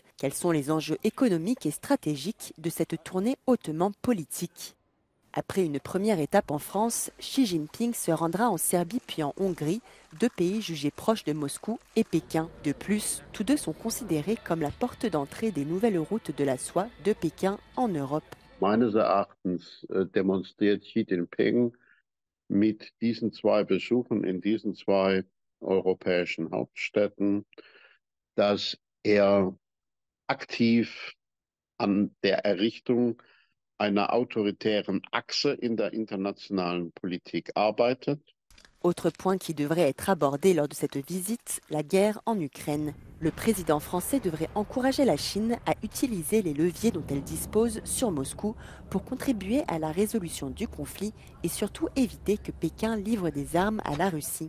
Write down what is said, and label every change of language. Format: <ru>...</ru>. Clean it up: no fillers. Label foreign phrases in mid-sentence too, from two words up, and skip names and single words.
<fr>Quels sont les enjeux économiques et stratégiques de cette tournée hautement politique? Après une première étape en France, Xi Jinping se rendra en Serbie puis en Hongrie, deux pays jugés proches de Moscou et Pékin. De plus, tous deux sont considérés comme la porte d'entrée des nouvelles routes de la soie de Pékin en Europe.</fr> <de>Meines Erachtens demonstriert Xi Jinping mit diesen zwei Besuchen in diesen zwei europäischen Hauptstädten, dass er aktiv an der Errichtung einer autoritären Achse in der internationalen Politik arbeitet.</de> <fr>Autre point qui devrait être abordé lors de cette visite, la guerre en Ukraine. Le président français devrait encourager la Chine à utiliser les leviers dont elle dispose sur Moscou pour contribuer à la résolution du conflit et surtout éviter que Pékin livre des armes à la Russie.</fr>